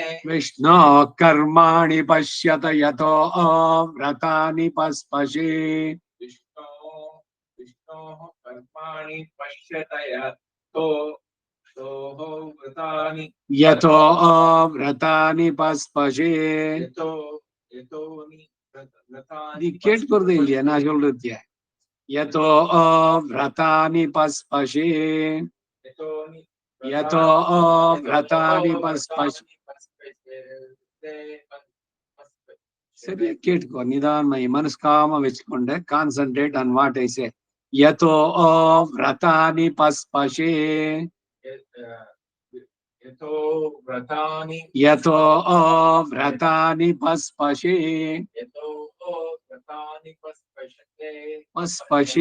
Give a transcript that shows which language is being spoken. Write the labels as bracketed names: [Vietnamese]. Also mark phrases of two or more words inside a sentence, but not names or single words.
[Sanskrit] विष्णोः कर्माणि पश्यत यतो व्रतानि पस्पशे विष्णोः कर्माणि पश्यत यतो व्रतानि पस्पशे [Tamil] நீ கேட்கறது இல்லையா நான் சொல்றது [Sanskrit] यतो व्रतानि पस्पशे यतो व्रतानि पस्पशे [Tamil] சரியா கேட்டுக்கோ நிதானமா மனசுக்காம வச்சுக்கொண்டு [English] concentrate on what I say [Sanskrit] यतो व्रतानि पस्पशे यतो व्रतानि पस्पशे यतो व्रतानि पस्पशते पस्पशे